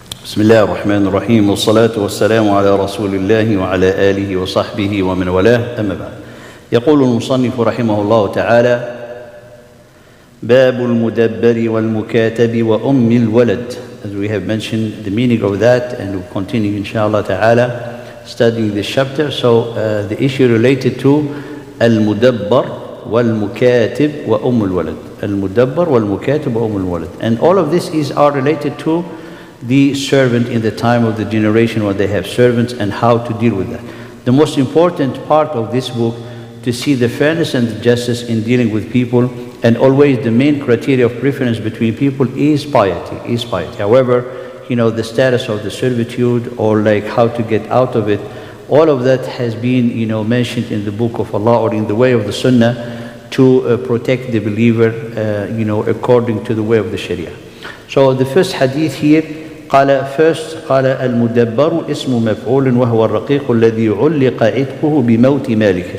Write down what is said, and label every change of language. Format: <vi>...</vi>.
<ar>بسم الله الرحمن الرحيم والصلاة والسلام على رسول الله وعلى آله وصحبه ومن والاه أما بعد. يقول المصنف رحمه الله تعالى: باب المدبر والمكاتب وأم الولد.</ar> <en>As we have mentioned the meaning of that, and we'll continue inshallah ta'ala studying this chapter. So the issue related to Al-Mudabbar wal-Mukatib wa Al-Walad. Al-Mudabbar wal-Mukatib wa Al-Walad. And all of this are related to the servant in the time of the generation when they have servants and how to deal with that. The most important part of this book to see the fairness and the justice in dealing with people, and always the main criteria of preference between people is piety, However, the status of the servitude or like how to get out of it, all of that has been, mentioned in the book of Allah or in the way of the Sunnah to protect the believer, according to the way of the Sharia. So the first hadith here,</en> <ar>قال المدبر اسم مفعول وهو الرقيق الذي علق عتقه بموت مالكه.</ar>